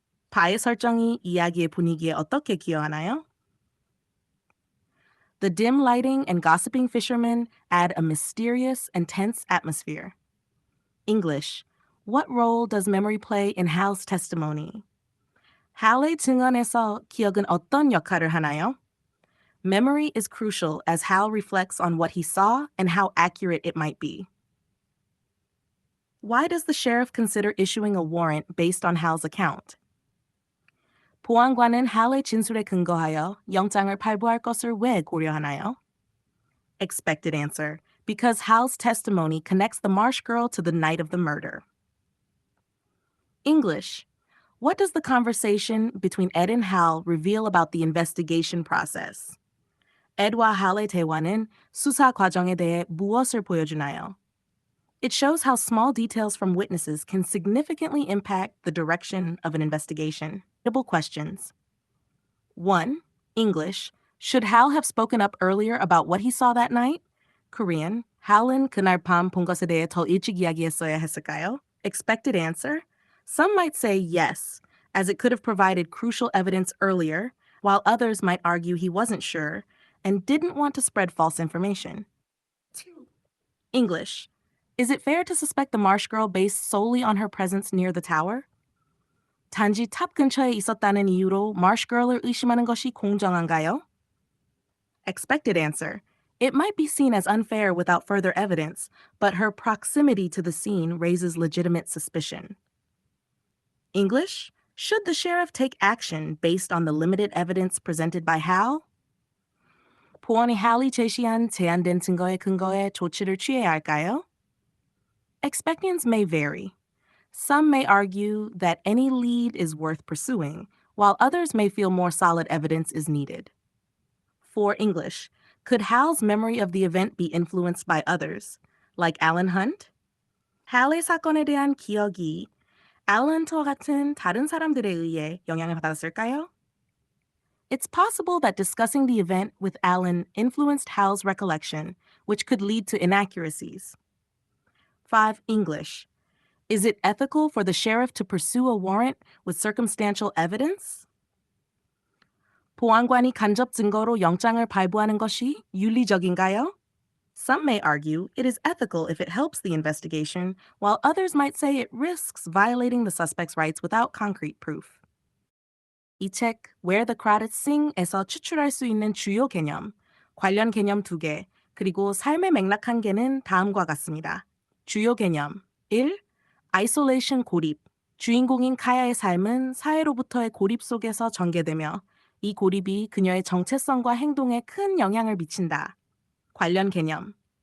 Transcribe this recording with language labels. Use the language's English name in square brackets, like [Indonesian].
[Korean] 바의 설정이 이야기의 분위기에 어떻게 기여하나요? [English] The dim lighting and gossiping fishermen add a mysterious and tense atmosphere. English. What role does memory play in Hal's testimony? [Korean] 할의 증언에서 기억은 어떤 역할을 하나요? [English] Memory is crucial as Hal reflects on what he saw and how accurate it might be. Why does the sheriff consider issuing a warrant based on Hal's account? [Korean] 보안관은 할의 진술에 근거하여 영장을 발부할 것을 왜 고려하나요? [English] Expected answer. Because Hal's testimony connects the Marsh girl to the night of the murder. English. What does the conversation between Ed and Hal reveal about the investigation process? [Korean] Ed와 할의 대화는 수사 과정에 대해 무엇을 보여주나요? [English] It shows how small details from witnesses can significantly impact the direction of an investigation. Questions. 1. English. Should Hal have spoken up earlier about what he saw that night? Korean. [Korean] 할은 그날 밤 본 것에 대해 더 일찍 이야기했어야 했을까요? [English] Expected answer. Some might say yes, as it could have provided crucial evidence earlier, while others might argue he wasn't sure and didn't want to spread false information. 2. English. Is it fair to suspect the Marsh girl based solely on her presence near the tower? [Korean] 단지 탑 근처에 있었다는 이유로 Marsh girl을 의심하는 것이 공정한가요? [English] Expected answer. It might be seen as unfair without further evidence, but her proximity to the scene raises legitimate suspicion. English. Should the sheriff take action based on the limited evidence presented by Hal? [Korean] 보안이 할이 제시한 제한된 증거에 근거해 조치를 취해야 할까요? [English] Expectants may vary. Some may argue that any lead is worth pursuing, while others may feel more solid evidence is needed. For English, could Hal's memory of the event be influenced by others, like Alan Hunt? [Korean] 할의 사건에 대한 기억이 Alan Hunt와 같은 다른 사람들에 의해 영향을 받았을까요? [English] It's possible that discussing the event with Alan influenced Hal's recollection, which could lead to inaccuracies. 5. English. Is it ethical for the sheriff to pursue a warrant with circumstantial evidence? [Korean] 보안관이 간접 증거로 영장을 발부하는 것이 윤리적인가요? [English] Some may argue it is ethical if it helps the investigation, while others might say it risks violating the suspect's rights without concrete proof. [Korean] 이 책 Where the Credits Sing에서 추출할 수 있는 주요 개념, 관련 개념 2개, 그리고 삶의 맥락 1개는 다음과 같습니다. 주요 개념 1. 아이솔레이션 고립. 주인공인 카야의 삶은 사회로부터의 고립 속에서 전개되며 이 고립이 그녀의 정체성과 행동에 큰 영향을 미친다. 관련 개념.